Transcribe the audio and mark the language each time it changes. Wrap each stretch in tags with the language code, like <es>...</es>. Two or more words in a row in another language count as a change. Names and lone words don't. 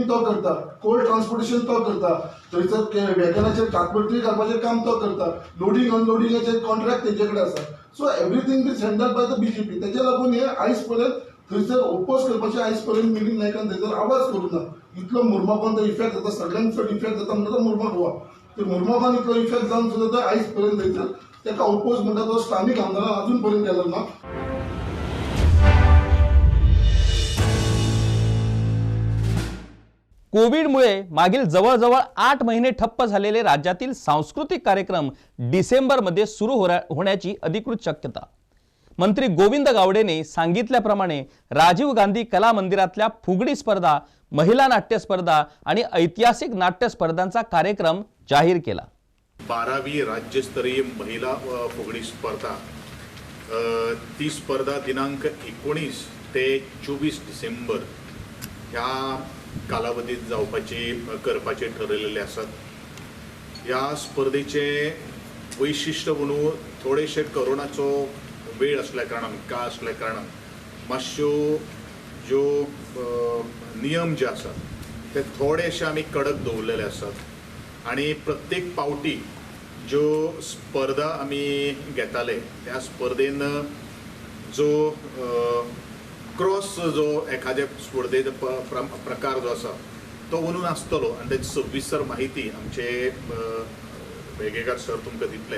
<kok>तो करता</kok> <en>cold transportation</en> <kok>तो करता थंयसर वेगनाचेर तात्पुरती घालपाचें काम तो करता लोडिंग अनलोडिंगाचे कॉन्ट्रॅक्ट तेजे कडेन आसा सो</kok> <en>everything is handle by the BJP</en> <kok>तेजे लागून हे आयज पर्यंत थंयसर ओपोज करपाचें आयज पर्यंत मिलिंद नायकान थंयसर आवाज करूं ना इतलो मुर्मागांवान तो इफेक्ट जाता सगळ्यांत चड इफेक्ट जाता म्हणटा तो मुर्मा गोवा ते मुर्मागांवान इतलो इफेक्ट जावन सुद्दां तो आयज पर्यंत थंयसर ताका ओपोज म्हणटा तो स्थानीक आमदारान अजून पर्यंत केलो ना</kok> <mr>कोविडमुळे मागील जवळजवळ 8 महिने ठप्प झालेले राज्यातील सांस्कृतिक कार्यक्रम डिसेंबरमध्ये सुरू होण्याची अधिकृत शक्यता मंत्री गोविंद गावडेने सांगितल्याप्रमाणे राजीव गांधी कला मंदिरातल्या फुगडी स्पर्धा महिला नाट्य स्पर्धा आणि ऐतिहासिक नाट्य स्पर्धांचा कार्यक्रम जाहीर केला</mr> <kok>12वी राज्यस्तरीय महिला फुगडी स्पर्धा ती स्पर्धा दिनांक 19 ते 24 डिसेंबर ह्या कालावधीत करपाचे ठरलेले आसात ह्या स्पर्धेचे वैशिष्ट्य म्हणून थोडेशे कोरोनाचो वेळ असल्या कारणान काळ असल्या कारणान मातश्यो ज्यो नियम जे आसात ते थोडेशे आमी कडक दवरलेले आसात आणि प्रत्येक पावटी ज्यो स्पर्धा आमी घेताले त्या स्पर्धेन जो क्रॉस जो एखाद्या स्पर्धेचो प्रकार जो आसा तो म्हणून आसतलो आनी तेची सविस्तर माहिती आमचे वेगवेगळे सर तुमकां दितलेच.</kok>